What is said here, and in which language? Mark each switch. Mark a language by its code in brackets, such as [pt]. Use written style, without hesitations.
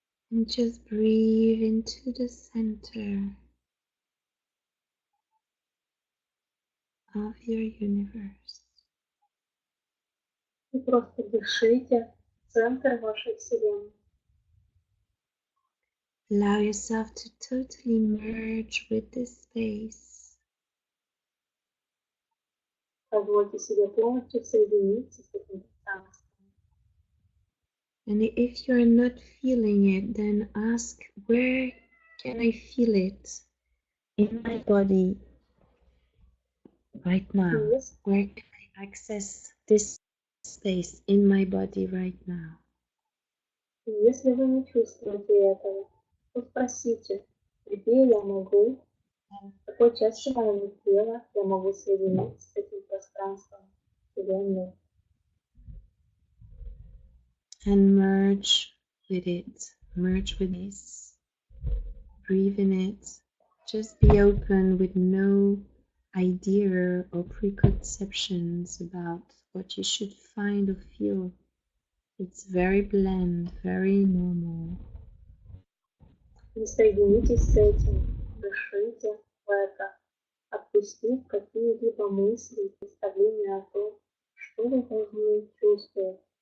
[en] And just breathe into the center of your universe. [ru] И просто дышите в центр вашей Вселенной. [en] Allow yourself to totally merge with this space. [ru] Позвольте себе полностью соединиться с этим пространством. [en] And if you're not feeling it, then ask, where can I feel it in my body right now? Yes. Where can I access this space in my body right now? [ru] И если вы не чувствуете этого, то спросите, где я могу, в какой части моего тела я могу соединиться с этим пространством Вселенной. [en] And merge with it, merge with this, breathe in it, just be open with no idea or preconceptions about what you should find or feel. It's very bland, very normal. [ru] И соединитесь с этим, дышите в это, отпустив какие-либо мысли и представления о том, что вы должны чувствовать.